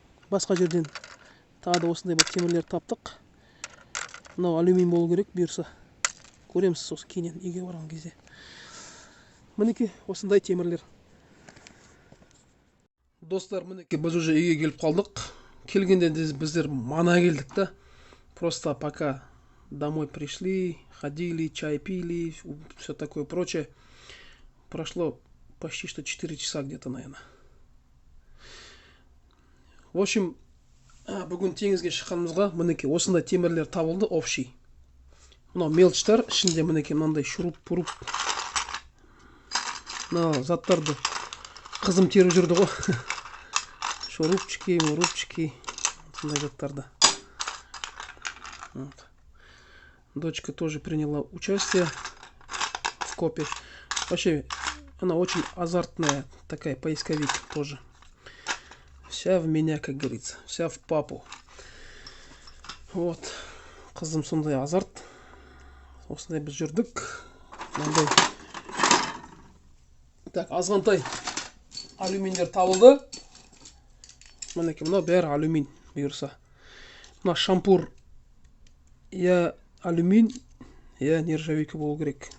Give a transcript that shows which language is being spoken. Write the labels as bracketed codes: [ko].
[kk] Басқа жерден тағы да осындай бір темірлер таптық. Мынау алюмин болу керек бұйырса. Көреміз сосын кейіннен үйге барған кезде. Мінекей осындай темірлер. Достар, мінекей біз уже үйге келіп қалдық. Келгенде біздер мана келдік та. [ru] Просто пока домой пришли, ходили, чай пили, все такое прочее. Прошло почти что 4 часа где-то, наверное. В общем, [kk] бүгін теңізге шыққанымызға мінекей осындай темірлер табылды, общий. Мынау мелочтар, ішінде мінекей мынандай шуруп-пуруп. Мына заттарды қызым теріп жүрді ғой. Шурупчики, мурупчики, сондай заттарды. Вот. [ru] Дочка тоже приняла участие в копе. Вообще, она очень азартная, такая поисковик тоже. Вся в меня, как говорится, вся в папу. [kk] Вот. Қызым сондай азарт. Осындай біз жүрдік. Мынандай. Так, азғантай алюминдер табылды. Мінекей мынау бәрі алюмин бұйырса. Мына шампур я алюмин, я нержавейка болу керек.